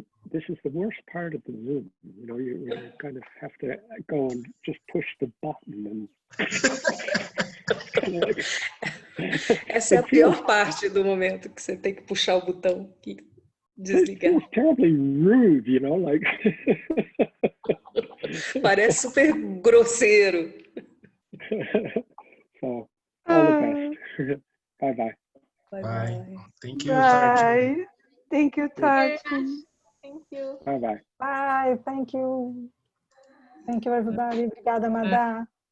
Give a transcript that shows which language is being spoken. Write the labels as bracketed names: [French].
[English] This is the worst part of the Zoom. You know, you kind of have to go and just push the button and [Portuguese] Essa é a pior parte do momento, que você tem que puxar o botão e desligar. [English] It's terribly rude, you know, like. [Portuguese] Parece super grosseiro. [English] So, all the best. Bye-bye. Bye. Thank you, Bye. Tarchin. Thank you, Tarchin. Thank you. Bye-bye. Bye, thank you. Thank you, everybody. [Portuguese] Obrigada, [English] Madá.